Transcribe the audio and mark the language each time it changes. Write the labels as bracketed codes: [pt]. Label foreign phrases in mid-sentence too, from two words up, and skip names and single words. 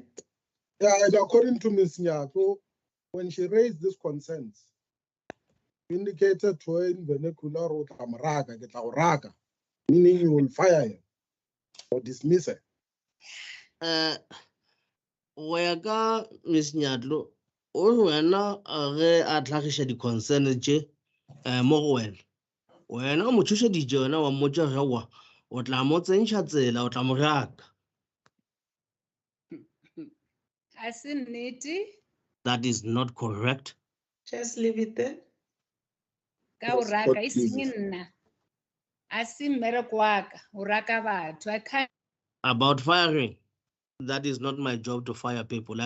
[en] Yeah, and according to Ms. Nyato, when she raised these concerns, indicated to her in vernacular, meaning you will fire him or dismiss her. [nso] Wega Miss Nyadlo, o wena ge a tlhagiša di-concern tše mo go wena. Wena o mo thušeditše wena wa mmotša ge wa o tla mo tsentšha tsela o tla mo raka. Ha se nnete. [en] That is not correct. Just leave it there. [nso] Ka o raka e seng nna. A se mmereko wa ka, o raka batho. [en] I can't. About firing, that is not my job to fire people.